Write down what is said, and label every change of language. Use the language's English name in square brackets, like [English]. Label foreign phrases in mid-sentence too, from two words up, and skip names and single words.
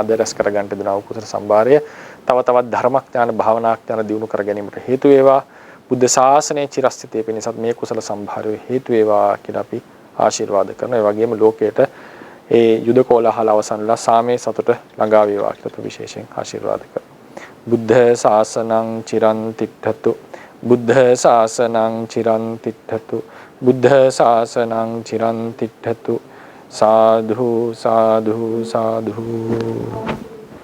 [Sinhala] අද රැස් කරගන්නට දෙනා කුසල සම්භාරය තව තවත් ධර්මඥාන භාවනාඥාන දියුණු කර ගැනීමට හේතු වේවා. බුද්ධ ශාසනයේ චිරස්ථිතේ පිණිසත් මේ කුසල සම්භාරය හේතු වේවා කියලා අපි ආශිර්වාද කරනවා. ඒ වගේම ලෝකයට ඒ යුද කෝලහල අවසන්ලා සාමයේ සතුට ළඟා වේවා කියලා අපි විශේෂයෙන් ආශිර්වාද කරනවා. [Pali] බුද්ධ ශාසනං චිරන් තිට්ඨතු. බුද්ධ ශාසනං චිරන් තිට්ඨතු. බුද්ධ ශාසනං චිරන් තිට්ඨතු. සාධු සාධු සාධු.